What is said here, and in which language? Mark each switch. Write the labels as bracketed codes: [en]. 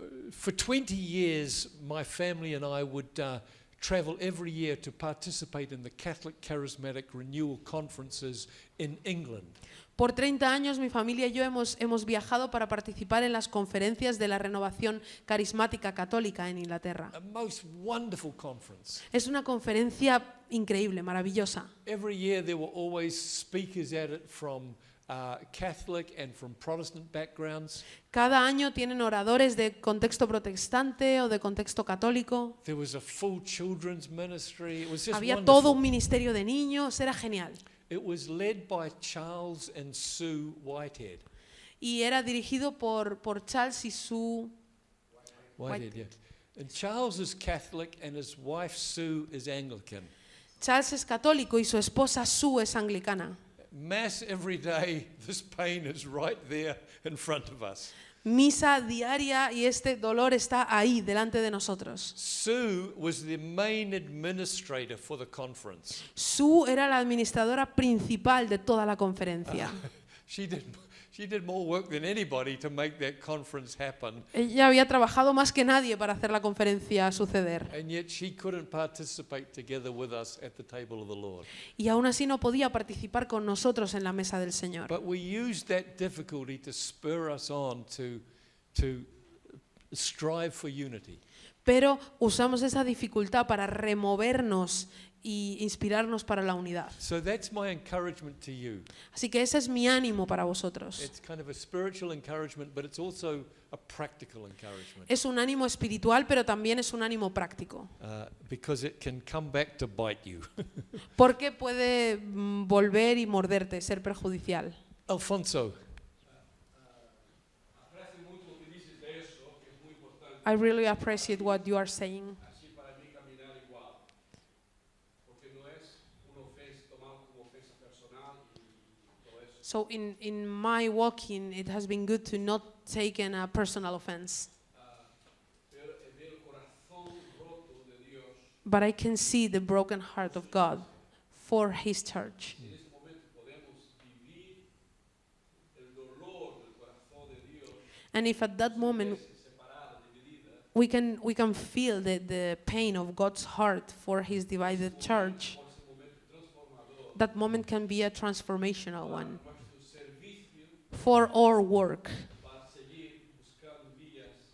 [en] For 20 years, my family and I would travel every year to participate in the Catholic Charismatic Renewal Conferences in England. [es] Por 30 años mi familia y yo hemos viajado para participar en las conferencias de la renovación carismática católica en Inglaterra. [en] A most wonderful conference. [es] Es una conferencia increíble, maravillosa. [en] Every year there were always speakers at it from Catholic and from Protestant backgrounds. [es] Cada año tienen oradores de contexto protestante o de contexto católico. [en] There was a full children's ministry. It was just [es] Había [en] wonderful. [es] todo un ministerio de niños, era genial. [en] It was led by Charles and Sue Whitehead. [es] Y era dirigido por Charles y Sue. [en] Whitehead, yeah. And Charles is Catholic and his wife Sue is Anglican. [es] Charles es católico y su esposa Sue es anglicana. [en] Mass every day, this pain is right there in front of us. [es] Misa diaria y este dolor está ahí delante de nosotros. [en] Sue was the main administrator for the conference. [es] Sue era la administradora principal de toda la conferencia. [en] She did more work than anybody to make that conference happen, [es] Ella había trabajado más que nadie para hacer la conferencia suceder. [en] and yet she couldn't participate together with us at the table of the Lord. [es] Y aún así no podía participar con nosotros en la mesa del Señor. [en] But we used that difficulty to spur us on to strive for unity. [es] Pero usamos esa dificultad para removernos y inspirarnos para la unidad. [en] So that's my encouragement to you. [es] Así que ese es mi ánimo para vosotros. [en] It's kind of a spiritual encouragement, but it's also a practical encouragement. [es] Es un ánimo espiritual, pero también es un ánimo práctico. [en] Because it can come back to bite you. [es] Porque puede volver y morderte, ser perjudicial. [en] Alfonso, [es] Aprecio mucho lo que dices de eso, que es muy importante, [en] I really appreciate what you are saying. [es] así para mí caminar igual. Porque no es una ofensa, tomado como ofensa personal y todo eso. [en] So in my walking, it has been good to not take in a personal offense. [es] Pero ver el corazón roto de Dios, [en] But I can see the broken heart of God for His church. [es] en ese momento podemos vivir el dolor del corazón de Dios, [en] And if at that moment [es] separada, dividida, [en] we can feel the pain of God's heart for His divided church, [es] por ese momento transformador, [en] that moment can be a transformational one [es] nuestro servicio [en] for our work, [es] para seguir buscando vías